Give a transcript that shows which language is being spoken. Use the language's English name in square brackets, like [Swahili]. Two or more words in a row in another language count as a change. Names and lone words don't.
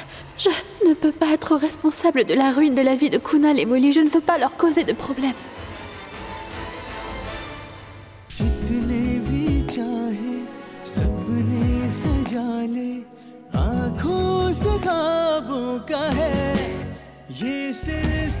[French] Je ne peux pas être responsable de la ruine de la vie de Kunal et Molly. Je ne veux pas leur causer de problème. [Hindi] जितने भी चाहे सपने सजा ले, आँखों से ख्वाबों का है ये सिर्फ